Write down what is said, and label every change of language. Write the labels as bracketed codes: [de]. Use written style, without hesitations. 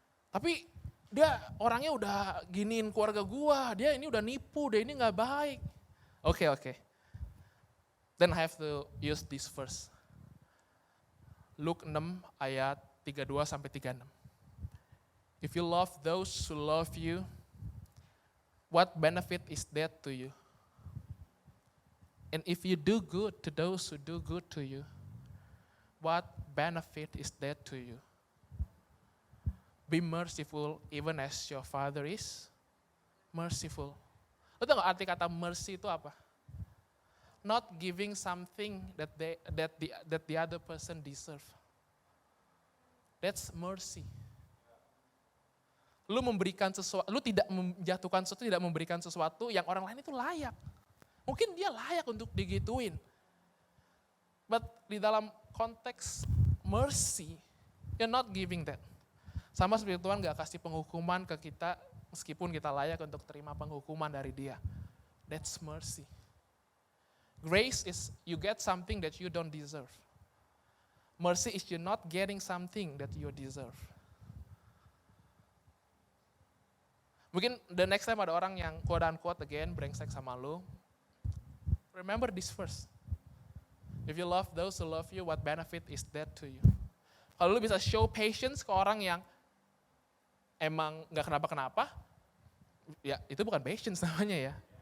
[id] Tapi dia orangnya udah giniin keluarga gua, dia ini udah nipu, dia ini gak baik. Oke. [en] Then I have to use this verse. Luke 6 [id] ayat 32 sampai 36. [en] If you love those who love you, what benefit is that to you? And if you do good to those who do good to you, what benefit is that to you? Be merciful even as your Father is merciful. [id] Lo tau gak arti kata mercy itu apa? [en] Not giving something that the other person deserve. That's mercy. [id] Lu memberikan sesuatu, lu tidak menjatuhkan sesuatu, tidak memberikan sesuatu yang orang lain itu layak. Mungkin dia layak untuk digituin. [en] But [id] di dalam [en] konteks mercy, you're not giving that. [id] Sama seperti Tuhan gak kasih penghukuman ke kita meskipun kita layak untuk terima penghukuman dari Dia. [en] That's mercy. Grace is you get something that you don't deserve. Mercy is you not getting something that you deserve. [id] Mungkin [en] the next time [id] ada orang yang [en] quote unquote again [id] brengsek sama lu, [en] remember this first. If you love those who love you, what benefit is that to you? [id] Kalau lu bisa [en] show patience [id] ke orang yang emang gak kenapa-kenapa, ya itu bukan patience namanya ya.